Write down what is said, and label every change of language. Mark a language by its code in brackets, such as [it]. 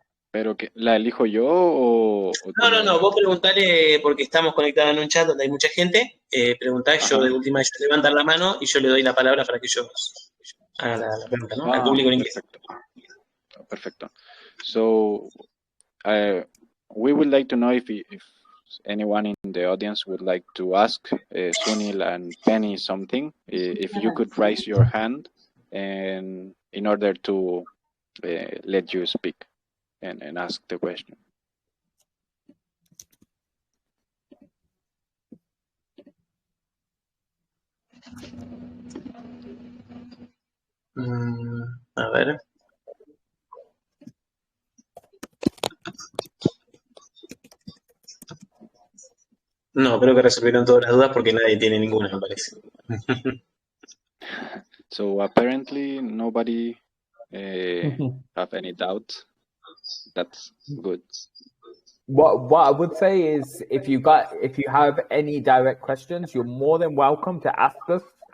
[es] ¿Pero que la elijo yo o No, vos preguntale porque estamos conectados en un chat donde hay mucha gente. Preguntá, yo de última ellos levantan la mano y yo le doy la palabra para que ellos hagan la pregunta, ¿no? Al público en inglés. Perfecto. [en] So, we would like to know if anyone in the audience would like to ask Sunil and Penny something. If you could raise your hand and in order to let you speak and ask the question. [es] A ver. No, creo que resolvieron todas las dudas porque nadie tiene ninguna, me parece. [en] So apparently nobody have any doubts. That's good. What I would say is if you have any direct questions, you're more than welcome to ask us.